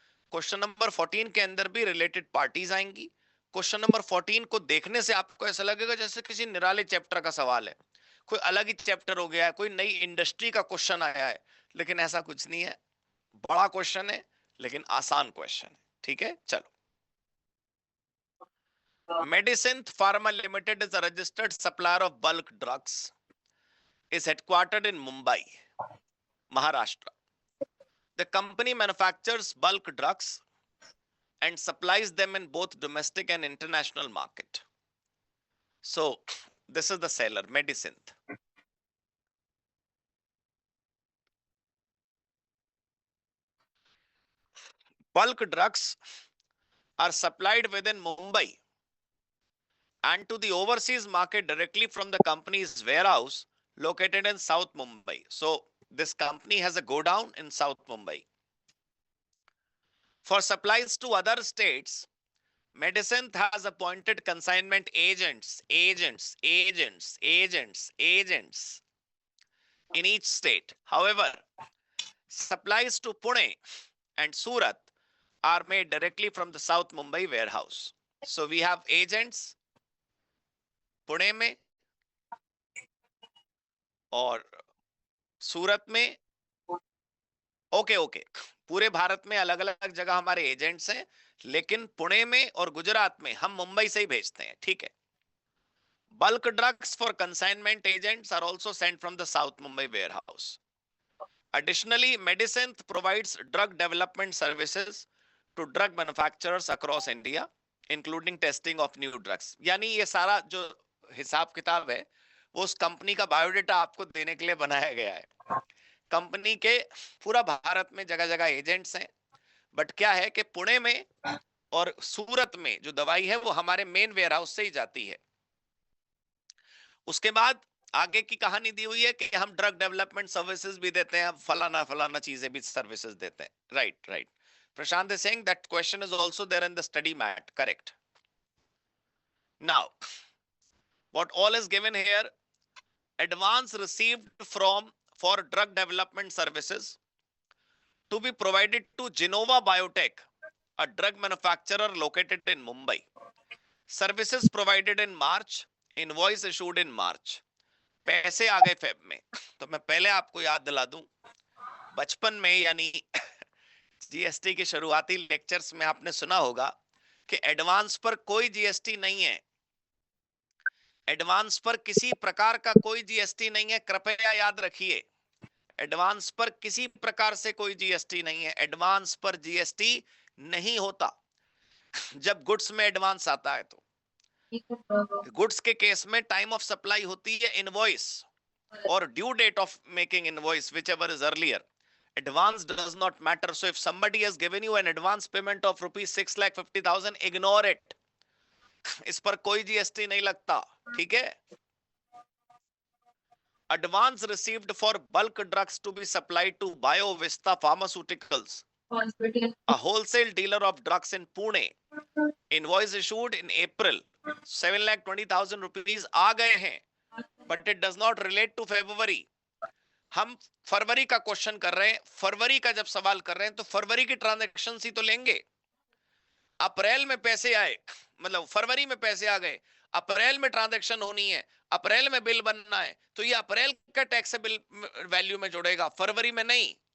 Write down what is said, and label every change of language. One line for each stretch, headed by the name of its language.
Hindi: Question number 14 के अंदर भी रिलेटेड पार्टीज आएंगी। क्वेश्चन नंबर 14 को देखने से आपको ऐसा लगेगा जैसे किसी निराले चैप्टर का सवाल है, कोई अलग ही चैप्टर हो गया है, कोई नई इंडस्ट्री का क्वेश्चन आया है, लेकिन ऐसा कुछ नहीं है। बड़ा क्वेश्चन है लेकिन आसान क्वेश्चन है। ठीक है, चलो।
English: Medicine Pharma Limited is a registered supplier of bulk drugs, is headquartered in Mumbai, Maharashtra. The company manufactures bulk drugs and supplies them in both domestic and international market. So, this is the seller, Medicine. Bulk drugs are supplied within Mumbai and to the overseas market directly from the company's warehouse located in South Mumbai. So, this company has a godown in South Mumbai. For supplies to other states, Medicine has appointed consignment agents in each state. However, supplies to Pune and Surat are made directly from the South Mumbai warehouse. So we have agents Pune
Hindi: में और सूरत में। Okay, पूरे भारत में अलग अलग जगह हमारे agents हैं, लेकिन पुणे में और गुजरात में हम मुंबई से ही भेजते हैं। ठीक है।
English: Bulk drugs for consignment agents are also sent from the South Mumbai warehouse. Additionally, Medicine provides drug development services to drug manufacturers across India, including testing of new drugs.
Hindi: यानी ये सारा जो हिसाब किताब है वो उस कंपनी का बायोडेटा आपको देने के लिए बनाया गया है। कंपनी के पूरा भारत में जगह जगह एजेंट्स हैं, बट क्या है कि पुणे में और सूरत में जो दवाई है वो हमारे मेन वेयरहाउस से ही जाती है। उसके बाद आगे की कहानी दी हुई है कि हम ड्रग डेवलपमेंट सर्विसेज भी देते हैं, फलाना फलाना चीजें भी सर्विसेज देते हैं। Right.
English: Prashant is saying that question is also there in the study mat. Correct. Now, what all is given here: advance received for drug development services to be provided to Genova Biotech, a drug manufacturer located in Mumbai. Services provided in March, invoice issued in March.
Hindi: पैसे आ गए Feb में। तो मैं पहले आपको याद दिला दूं, बचपन में यानी जीएसटी के शुरुआती लेक्चर्स में आपने सुना होगा कि एडवांस पर कोई जीएसटी नहीं है, एडवांस पर किसी प्रकार का कोई जीएसटी नहीं है, कृपया याद रखिए। एडवांस पर किसी प्रकार से कोई जीएसटी नहीं है, एडवांस पर जीएसटी नहीं होता। जब गुड्स में एडवांस आता है तो गुड्स के केस में टाइम ऑफ सप्लाई होती है इनवॉइस और due date of making invoice,
English: whichever is earlier. Advance does not matter. So if somebody has given you an advance payment of rupees 6,50,000, ignore it.
Hindi: इस पर कोई GST नहीं लगता, ठीक है।
English: Advance received for bulk drugs to be supplied to BioVista Pharmaceuticals, a wholesale dealer of drugs in Pune. Invoice issued in April, 7,20,000 rupees
Hindi: आ गए हैं,
English: but it does not relate to February.
Hindi: हम फरवरी का question कर रहे हैं, फरवरी का जब सवाल कर रहे हैं तो फरवरी की ट्रांजैक्शन ही तो लेंगे। अप्रैल में पैसे आए, मतलब फरवरी में पैसे आ गए, अप्रैल में ट्रांजैक्शन होनी है, अप्रैल में बिल बनना है, तो ये अप्रैल का टैक्सेबल वैल्यू में जुड़ेगा, फरवरी में नहीं।